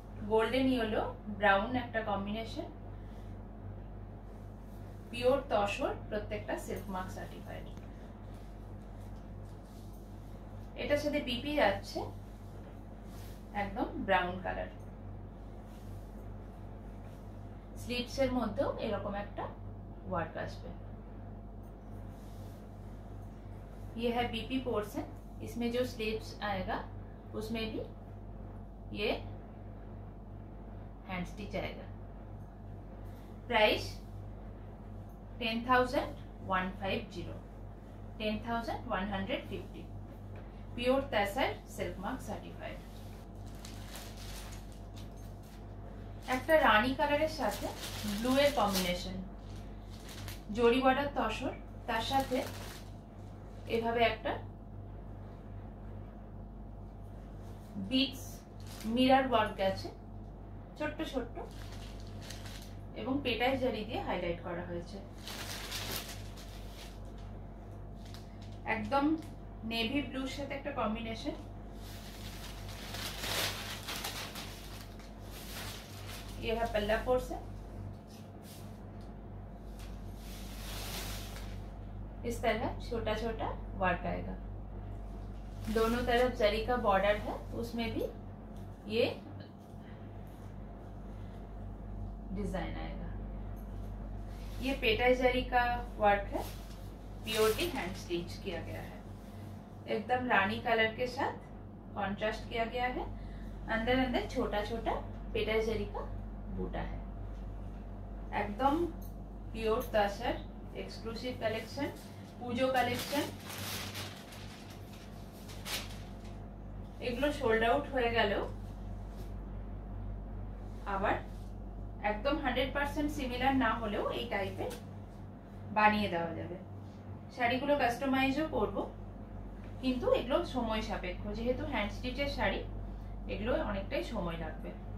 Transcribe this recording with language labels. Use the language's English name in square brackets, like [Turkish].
[Bangla] Golden yellow brown একটা combination, pure tussar, প্রত্যেকটা silk mark certified. এটার সাথে বিপি যাচ্ছে একদম ব্রাউন কালার। स्लीव्स এর মধ্যেও এরকম একটা ওয়ার্ক আসবে। [Hindi] ये है बीपी पोर्शन, इसमें जो स्लीव्स आएगा उसमें भी ये हैंड स्टिच आएगा। प्राइस 10,150, 10,150, प्योर तसर सिल्क मार्क सर्टिफाइड। [Bangla] একটা রানী কালারের সাথে ব্লু এর কম্বিনেশন, জরি বর্ডার তসর, তার সাথে এভাবে একটা বিটস মিরর ওয়ার্ক আছে ছোট্ট ছোট্ট, এবং পেটাই জারি দিয়ে হাইলাইট করা হয়েছে। একদম নেভি ব্লুর সাথে একটা কম্বিনেশন। [Hindi] ये है पल्ला पोर्शन, इस तरह छोटा छोटा वर्क आएगा। दोनों तरफ जरी का बॉर्डर है, उसमें भी ये डिजाइन आएगा। ये पेटा जरी का वर्क है, प्योरली हैंड स्टिच किया गया है। एकदम रानी कलर के साथ कॉन्ट्रास्ट किया गया है। अंदर अंदर छोटा छोटा पेटा जरी का बूटा है। एकदम प्योर तसर एक्सक्लूसिव कलेक्शन, पूजो कलेक्शन। [Bangla] এগুলো সোল্ড আউট হয়ে গেলেও আবার একদম 100% সিমিলার না হলেও এই টাইপের বানিয়ে দেওয়া যাবে। শাড়িগুলো কাস্টমাইজও করব, কিন্তু এগুলো সময় সাপেক্ষ, যেহেতু হ্যান্ড স্টিচের শাড়ি, এগুলো অনেকটাই সময় লাগবে।